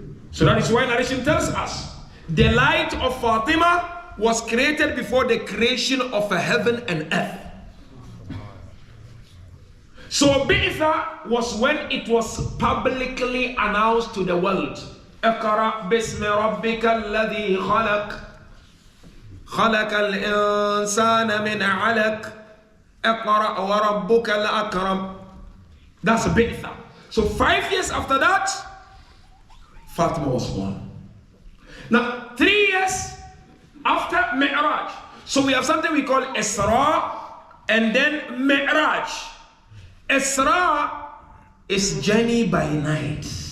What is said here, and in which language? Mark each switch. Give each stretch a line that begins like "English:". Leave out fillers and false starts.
English: So that is why narration tells us the light of Fatima was created before the creation of a heaven and earth. So Bi'tha was when it was publicly announced to the world.
Arabic: اقرأ باسم ربك الذي خلق خلق الإنسان من علق اقرأ وربك الأكرم.
English: That's Bi'tha. So 5 years after that, Fatima was born. Now 3 years after Mi'raj. So we have something we call Isra and then Mi'raj. Isra is journey by night.